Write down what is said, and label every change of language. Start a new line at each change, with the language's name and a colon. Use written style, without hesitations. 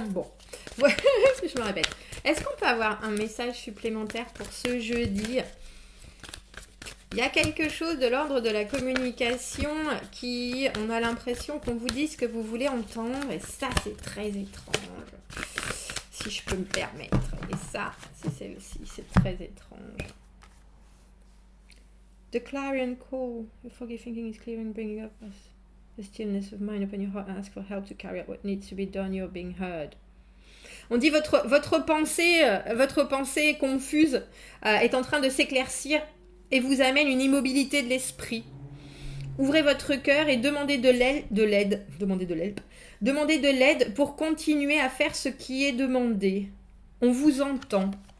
French: Bon, ouais, je me répète. Est-ce qu'on peut avoir un message supplémentaire pour ce jeudi ? Il y a quelque chose de l'ordre de la communication qui, on a l'impression qu'on vous dit ce que vous voulez entendre, et ça, c'est très étrange, si je peux me permettre. Et ça, c'est celle-ci, c'est très étrange.
English: The clarion call, your foggy thinking is clearing, bringing up the stillness of mind upon your heart and ask for help to carry out what needs to be done, you're being heard.
French: On dit votre pensée confuse est en train de s'éclaircir et vous amène une immobilité de l'esprit. Ouvrez votre cœur et demandez de l'aide. Demandez de l'aide pour continuer à faire ce qui est demandé. On vous entend.